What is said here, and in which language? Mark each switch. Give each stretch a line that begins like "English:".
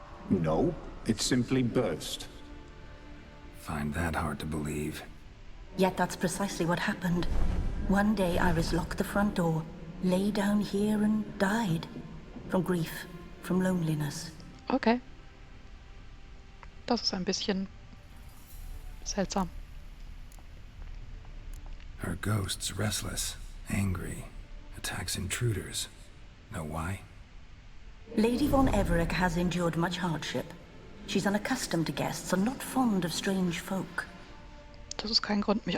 English: No, it simply burst. Find that hard to believe. Yet that's precisely what happened. One day Iris locked the front door, lay down here and died. From grief, from loneliness. Okay.
German: Das ist ein bisschen seltsam.
English: Her ghost's restless, angry, attacks intruders. Know why? Lady von Everec has endured much hardship. She's unaccustomed to guests and not fond of strange folk.
German: Das ist kein Grund, mich